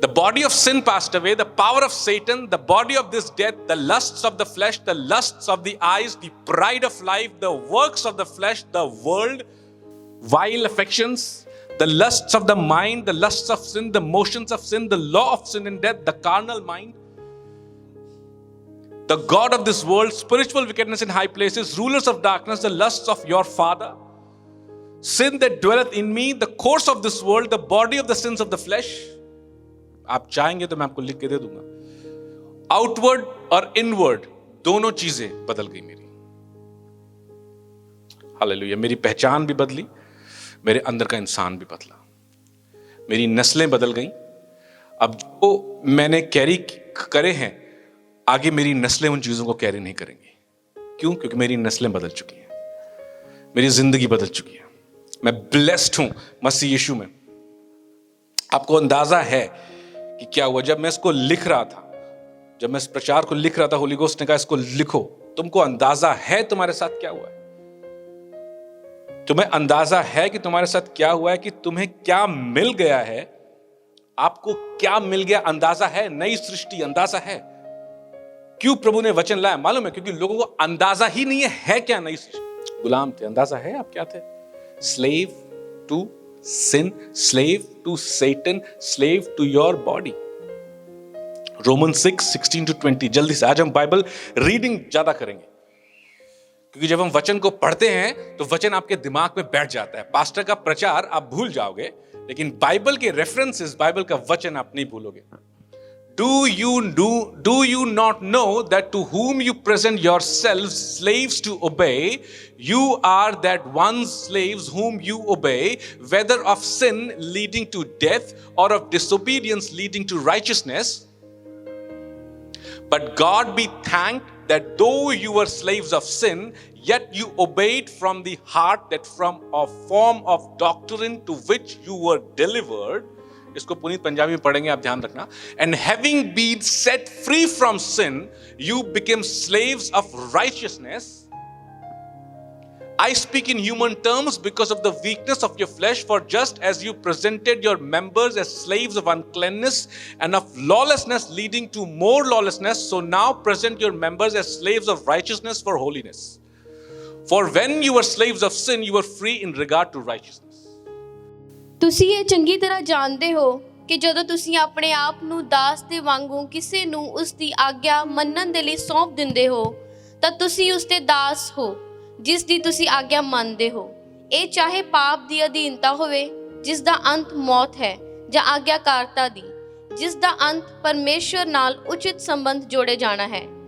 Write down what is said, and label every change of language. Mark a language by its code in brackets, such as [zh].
[en] The body of sin passed away, the power of Satan, the body of this death, the lusts of the flesh, the lusts of the eyes, the pride of life, the works of the flesh, the world, vile affections, the lusts of the mind, the lusts of sin, the motions of sin, the law of sin and death, the carnal mind, the god of this world, spiritual wickedness in high places, rulers of darkness, the lusts of your father, sin that dwelleth in me, the course of this world, the body of the sins of the flesh. [hi] आप चाहेंगे तो मैं आपको लिख के दे दूंगा. Outward और inward दोनों चीजें बदल गई मेरी. हालेलुया. मेरी पहचान भी बदली, मेरे अंदर का इंसान भी बदला, मेरी नस्लें बदल गई. अब जो मैंने कैरी करे हैं, आगे मेरी नस्लें उन चीजों को कैरी नहीं करेंगी. क्यों? क्योंकि मेरी नस्लें बदल चुकी हैं, मेरी जिंदगी बदल चुकी है. मैं ब्लेस्ड हूं मसीह यीशु में. आपको अंदाजा है कि क्या हुआ जब मैं इसको लिख रहा था, जब मैं इस प्रचार को लिख रहा था, होली गोस्ट ने कहा इसको लिखो. तुमको अंदाजा है तुम्हारे साथ क्या हुआ है? तुम्हें अंदाजा है कि तुम्हारे साथ क्या हुआ है, कि तुम्हें क्या मिल गया है, आपको क्या मिल गया? अंदाजा है. नई सृष्टि, अंदाजा है. क्यों प्रभु ने वचन लाया? मालूम है, क्योंकि लोगों को अंदाजा ही नहीं है क्या नई सृष्टि. गुलाम थे. अंदाजा है आप क्या थे? [en] Slave to sin, slave to Satan, slave to your body. Romans 6:16-20. [hi] जल्दी से आज हम बाइबल रीडिंग ज्यादा करेंगे, क्योंकि जब हम वचन को पढ़ते हैं तो वचन आपके दिमाग में बैठ जाता है. पास्टर का प्रचार आप भूल जाओगे, लेकिन बाइबल के रेफरेंसेस, बाइबल का वचन आप नहीं भूलोगे. [en] Do you not know that to whom you present yourselves slaves to obey, you are that one slaves whom you obey, whether of sin leading to death or of disobedience leading to righteousness? But God be thanked that though you were slaves of sin, yet you obeyed from the heart that from a form of doctrine to which you were delivered. [hi] इसको पुनीत पंजाबी में पढ़ेंगे, आप ध्यान रखना. [en] And having been set free from sin, you became slaves of righteousness. I speak in human terms because of the weakness of your flesh, for just as you presented your members as slaves of uncleanness and of lawlessness leading to more lawlessness, so now present your members as slaves of righteousness for holiness. For when you were slaves of sin, you were free in regard to righteousness. [pa] ਤੁਸੀਂ ਇਹ ਚੰਗੀ ਤਰ੍ਹਾਂ ਜਾਣਦੇ ਹੋ ਕਿ ਜਦੋਂ ਤੁਸੀਂ ਆਪਣੇ ਆਪ ਨੂੰ ਦਾਸ ਦੇ ਵਾਂਗੂ ਕਿਸੇ ਨੂੰ ਉਸ ਦੀ ਆਗਿਆ ਮੰਨਣ ਦੇ ਲਈ ਸੌਂਪ ਦਿੰਦੇ ਹੋ, ਤਾਂ ਤੁਸੀਂ ਉਸ ਦੇ ਦਾਸ ਹੋ ਜਿਸ ਦੀ ਤੁਸੀਂ ਆਗਿਆ ਮੰਨਦੇ ਹੋ. ਇਹ ਚਾਹੇ ਪਾਪ ਦੀ ਅਧੀਨਤਾ ਹੋਵੇ ਜਿਸ ਦਾ ਅੰਤ ਮੌਤ ਹੈ, ਜਾਂ ਆਗਿਆਕਾਰਤਾ ਦੀ ਜਿਸ ਦਾ ਅੰਤ ਪਰਮੇਸ਼ਵਰ ਨਾਲ ਉਚਿਤ ਸੰਬੰਧ ਜੋੜੇ ਜਾਣਾ ਹੈ.